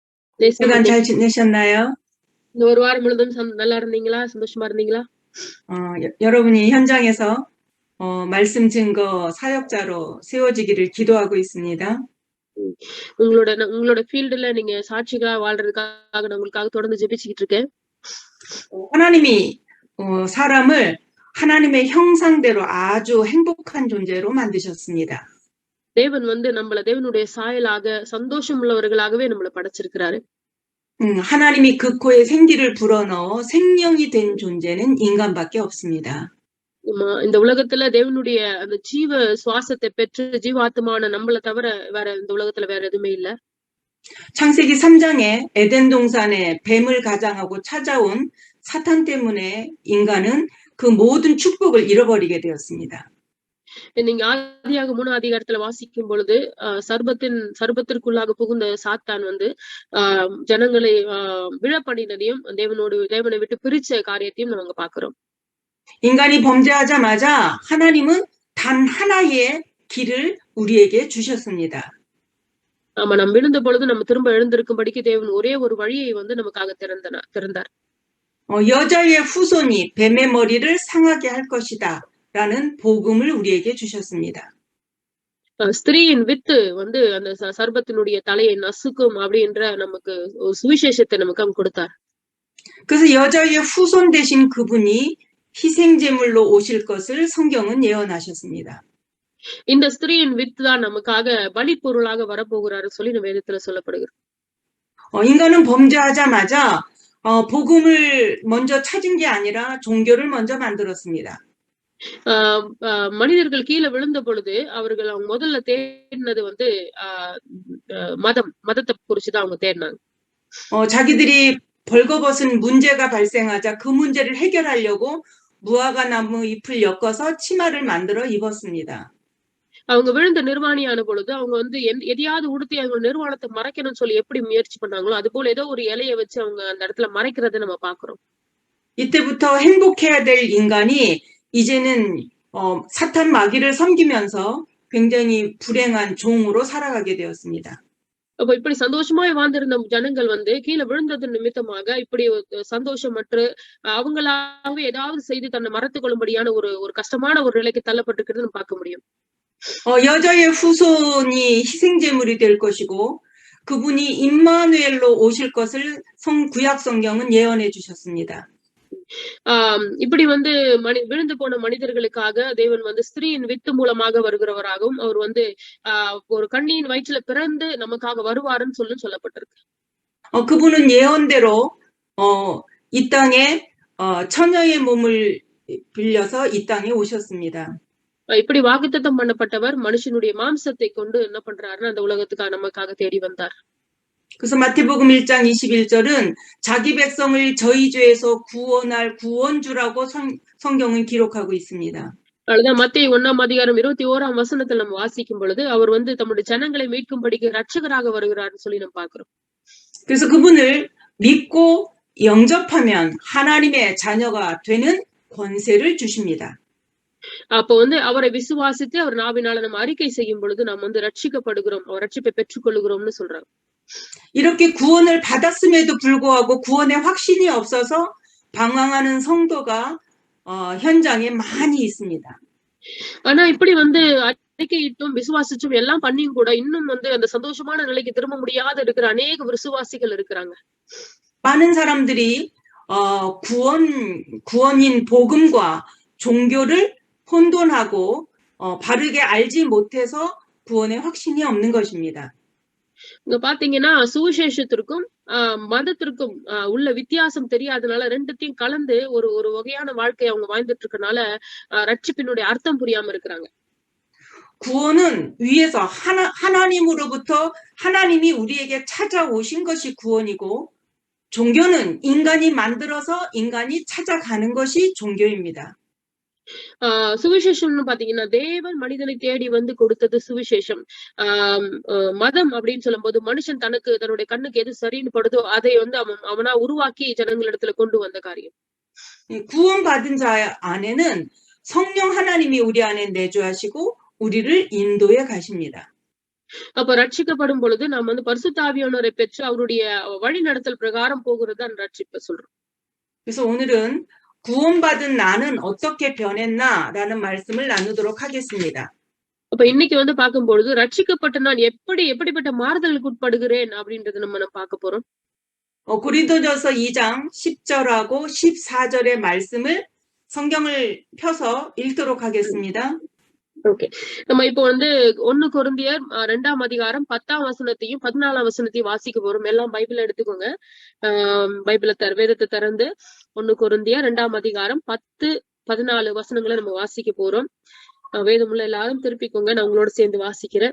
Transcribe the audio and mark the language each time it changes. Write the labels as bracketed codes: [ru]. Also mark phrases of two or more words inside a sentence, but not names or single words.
[ta] தேசம் [ko] 주간 [ta] இன்னைக்கு [ko] 잘 지내셨나요? [ta] இந்த ஒரு வாரம் முழுதும் நல்லா இருந்தீங்களா? சந்தோஷமா இருந்தீங்களா? [ko] 여러분이 현장에서 말씀 증거 사역자로 세워지기를 기도하고 있습니다. ம். [ta] உங்களோட ஃபீல்டுல நீங்க சாட்சிகளா வாழ்றதுக்காக நான் உங்களுக்காக தொடர்ந்து ஜெபிச்சுக்கிட்டு இருக்கேன். [ko] 하나님이 사람을 하나님의 형상대로 아주 행복한 존재로 만드셨습니다. [ta] தேவன் வந்து நம்மள தேவனுடைய சாயலாக சந்தோஷம் உள்ளவர்களாகவே நம்மள படைச்சிருக்கிறாரு. [ko] 하나님이 그 코에 생기를 불어넣어 생명이 된 존재는 인간밖에 없습니다. [ta] இந்த உலகத்துல தேவனுடைய அந்த ஜீவ சுவாசத்தை பெற்று ஜீவாத்மான நம்மள தவிர வேற இந்த உலகத்துல வேற எதுவுமே இல்ல. [ko] 창세기 3장에 에덴 동산에 뱀을 가장하고 찾아온 사탄 때문에 인간은 그 모든 축복을 잃어버리게 되었습니다. [ta] நீங்க ஆதியாகமம் 3 அதிகாரத்துல வாசிக்கும் பொழுது சர்பத்திற்குள்ளாக புகுந்த சாத்தான் வந்து ஜனங்களை விழப்பண்ணினதையும் தேவனை விட்டு பிரிச்ச காரியத்தையும் நம்ம பாக்குறோம். [ko] 인간이 범죄하자마자 하나님은 단 하나의 길을 우리에게 주셨습니다. [ta] ஆமா, நம்ம விழுந்த பொழுது நம்ம திரும்ப எழுந்திருக்கும்படிக்கு தேவன் ஒரே ஒரு வழியை வந்து நமக்காக திறந்தார். [ko] 여자의 후손이 뱀의 머리를 상하게 할 것이다 라는 복음을 우리에게 주셨습니다. [ta] ஸ்திரீயின் வித்து வந்து அந்த சர்பத்தினுடைய தலையை நசுக்கும் அப்படின்ற நமக்கு சுவிசேஷத்தை நமக்கு கொடுத்தார். [ko] 그래서 여자의 후손 대신 그분이 희생제물로 오실 것을 성경은 예언하셨습니다. [ta] இந்த ஸ்திரீயின் வித்து தான் நமக்காக பலி பொருளாக வரப்போகிறாரு சொல்லி வேதத்துல சொல்லப்படுகிறது. [ko] 인간은 범죄하자마자 복음을 먼저 찾은 게 아니라 종교를 먼저 만들었습니다. [ta] மனிதர்கள் கீழே விழுந்த பொழுது அவர்கள் அவங்க முதல்ல தேடினது வந்து மதத்தை குறிச்சுதான் அவங்க தேடினாங்க. [ko] 자기들이 벌거벗은 문제가 발생하자 그 문제를 해결하려고 무화과 나무 잎을 엮어서 치마를 만들어 입었습니다. [ta] அவங்க விழுந்த நிர்வாணியான பொழுது அவங்க வந்து எதையாவது உடுத்தி அவங்க நிர்வாணத்தை மறைக்கணும்னு சொல்லி எப்படி முயற்சி பண்ணாங்களோ அது போல ஏதோ ஒரு இலையை வச்சு அவங்க அந்த இடத்துல மறைக்கிறத நம்ம பாக்குறோம். [ko] 이때부터 행복해야 될 인간이 이제는 사탄 마귀를 섬기면서 굉장히 불행한 종으로 살아가게 되었습니다. [ta] அப்ப இப்படி சந்தோஷமாய் வாழ்ந்திருந்த ஜனங்கள் வந்து கீழே விழுந்தது நிமித்தமாக இப்படி சந்தோஷமற்று அவங்களாகவே ஏதாவது செய்து தன்னை மறைத்துக் கொள்ளும்படியான ஒரு கஷ்டமான ஒரு நிலைக்கு தள்ளப்பட்டிருக்கிறது நம்ம பார்க்க முடியும். [ko] 여자의 후손이 희생제물이 될 것이고 그분이 임마누엘로 오실 것을 구약 성경은 예언해 주셨습니다. [ta] இப்படி வந்து விழுந்து போன மனிதர்களுக்காக தேவன் வந்து ஸ்திரீயின் வித்து மூலமாக வருகிறவராகவும் அவர் வந்து ஒரு கண்ணியின் வயிற்றுல பிறந்து நமக்காக வருவாருன்னு சொல்லப்பட்டிருக்கு. [ko] 그분은 예언대로 이 땅에 처녀의 몸을 빌려서 이 땅에 오셨습니다. [ta] இப்படி வாக்குத்தத்தம் பண்ணப்பட்டவர் மனுஷனுடைய மாம்சத்தை கொண்டு என்ன பண்றாருன்னா அந்த உலகத்துக்காக நமக்காக தேடி வந்தார். [ko] 그래서 마태복음 1장 21절은 자기 백성을 저희 죄에서 구원할 구원주라고 성경은 기록하고 있습니다. [ta] அதுதான் மத்தேயு 1ஆம் அதிகாரம் 21ஆம் வசனத்துல நம்ம வாசிக்கும் பொழுது அவர் வந்து தம்முடைய ஜனங்களை மீட்கும்படிக்கு ரட்சகராக வருகிறார்னு சொல்லி நம்ம பார்க்கிறோம். [ko] 그래서 그분을 믿고 영접하면 하나님의 자녀가 되는 권세를 주십니다. [ta] அப்ப வந்து அவரை விசுவாசித்து அவர் நாவினால நம்ம அறிக்கை செய்யும் பொழுது நாம் வந்து ரட்சிக்கப்படுகிறோம், ரட்சிப்பை பெற்றுக் கொள்ளுகிறோம்னு சொல்றாங்க. [ko] 이렇게 구원을 받았음에도 불구하고 구원의 확신이 없어서 방황하는 성도가 현장에 많이 있습니다. [ta] ஆனா இப்படி வந்து அறிக்கையிட்டும் விசுவாசிச்சும் எல்லாம் பண்ணியும் கூட இன்னும் வந்து அந்த சந்தோஷமான நிலைக்கு திரும்ப முடியாத இருக்கிற அநேக விசுவாசிகள் இருக்கிறாங்க. [ko] 많은 사람들이 구원인 복음과 종교를 혼돈하고 바르게 알지 못해서 구원의 확신이 없는 것입니다. [ta] இங்க பாத்தீங்கன்னா சுவிசேஷத்திற்கும் மதத்திற்கும் உள்ள வித்தியாசம் தெரியாதனால ரெண்டுத்தையும் கலந்து ஒரு வகையான வாழ்க்கையை அவங்க வாழ்ந்துட்டு இருக்கனால ரட்சிப்பினுடைய அர்த்தம் புரியாம இருக்கிறாங்க. [ko] 구원은 위에서 하나님으로부터 하나님이 우리에게 찾아오신 것이 구원이고 종교는 인간이 만들어서 인간이 찾아가는 것이 종교입니다. [ta] சுவிசேஷம்னு பாத்தீங்கன்னா தேவன் மனிதனை தேடி வந்து கொடுத்தது சுவிசேஷம். மதம் அப்படின்னு சொல்லும் போது மனுஷன் தன்னுடைய கண்ணுக்கு எது சரின்னு படுதோ அதை வந்து அவனா உருவாக்கி ஜனங்களிடத்துல கொண்டு வந்த காரியம். [ko] 구원받은 자 안에는 성령 하나님이 우리 안에 내주하시고 우리를 인도해 가십니다. [ta] அப்ப ரட்சிக்கப்படும் பொழுது நாம் வந்து பரிசுத்த ஆவியானவரை பெற்று அவருடைய வழிநடத்தல் பிரகாரம் போகிறதுதான் ரட்சிப்பை சொல்றோம். [ko] 그래서 오늘은 구원받은 나는 어떻게 변했나라는 말씀을 나누도록 하겠습니다. [ta] அப்ப இன்னைக்கு வந்து பார்க்கும்பொழுது ரட்சிக்கப்பட்ட நான் எப்படிப்பட்ட மாறுதலுக்கு உட்படுகிறேன் அப்படின்றத நம்ம பார்க்க போறோம். [ko] 고린도전서 2장 10절하고 14절의 말씀을 성경을 펴서 읽도록 하겠습니다. [ta] ஓகே. நம்ம இப்போ வந்து 1 கொரிந்தியர் 2ஆம் அதிகாரம் 10ஆம் வசனத்தையும் 14ஆம் வசனத்தையும் வாசிக்க போறோம். எல்லாம் பைபிள் எடுத்துக்கோங்க. பைபிள வேதத்தை திறந்து 1 கொரிந்தியர் 2ஆம் அதிகாரம் 10, 14 வசனங்களை நம்ம வாசிக்க போறோம். வேதமுள்ள எல்லாரும் திருப்பிக்கோங்க. நான் உங்களோட சேர்ந்து வாசிக்கிறேன்.